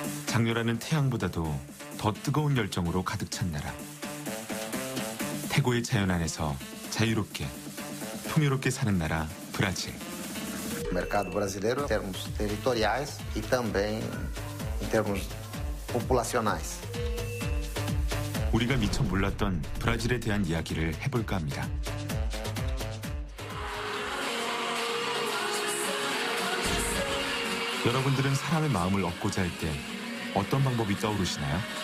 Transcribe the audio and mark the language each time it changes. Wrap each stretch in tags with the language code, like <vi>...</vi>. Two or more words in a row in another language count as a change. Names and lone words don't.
<ko>장렬하는 태양보다도 더 뜨거운 열정으로 가득 찬 나라. 태고의 자연 안에서 자유롭게, 풍요롭게 사는 나라 브라질.</ko> <pt>O mercado brasileiro em termos territoriais e também em termos populacionais.</pt> <ko>우리가 미처 몰랐던 브라질에 대한 이야기를 해볼까 합니다. 여러분들은 사람의 마음을 얻고자 할 때 어떤 방법이 떠오르시나요?</ko>